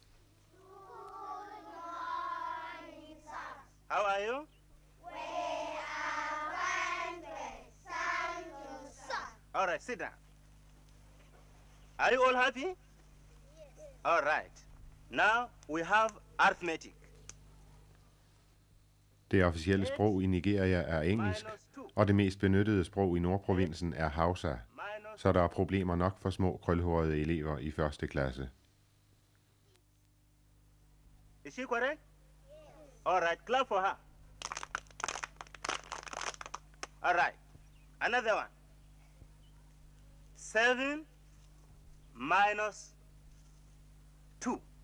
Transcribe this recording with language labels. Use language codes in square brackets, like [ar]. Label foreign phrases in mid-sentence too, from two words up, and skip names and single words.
[en] How are you? We are fine, thank you, sir. All right, sit down. Are you all happy? Yes. All right. Now we have arithmetic. [da] Det officielle sprog i Nigeria er engelsk, og det mest benyttede sprog i Nordprovinsen er Hausa, så der er problemer nok for små krølhårede elever i første klasse. [en] Is she correct? All right, clap for her. All right, another one. 7 minus 2.